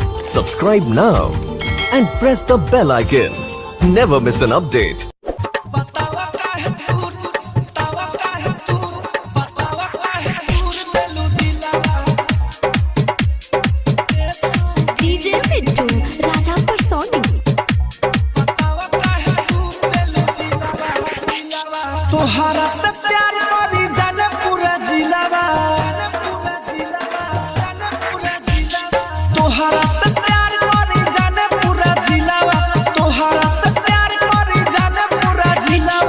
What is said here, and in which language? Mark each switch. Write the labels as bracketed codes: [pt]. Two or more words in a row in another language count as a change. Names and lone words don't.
[en] Subscribe now and press the bell icon. Never miss an update. DJ Mittu, Raja Personi. [bho] तोहरा से प्यार करी जाने पूरा जिलावा, तोहरा से प्यार करी जाने पूरा जिलावा, तोहरा से प्यार करी जाने पूरा जिलावा।